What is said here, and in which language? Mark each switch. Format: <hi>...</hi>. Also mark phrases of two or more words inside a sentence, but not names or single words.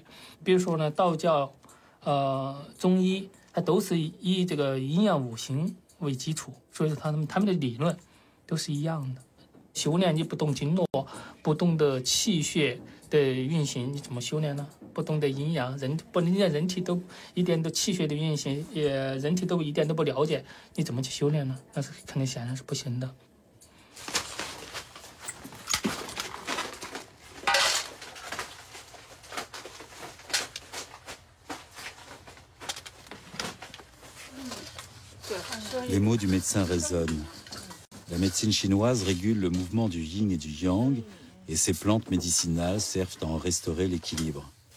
<zh>比如说呢，道教中医它都是以这个阴阳五行为基础，所以说他们的理论都是一样的。修炼你不懂经络，不懂得气血的运行，你怎么修炼呢？不懂得阴阳，人体都一点都气血的运行，人体都一点都不了解，你怎么去修炼呢？那是肯定显然是不行的。</zh> <fr>Les mots du médecin résonnent. La médecine chinoise régule le mouvement du yin et du yang, et ces plantes médicinales servent à en restaurer l'équilibre.</fr>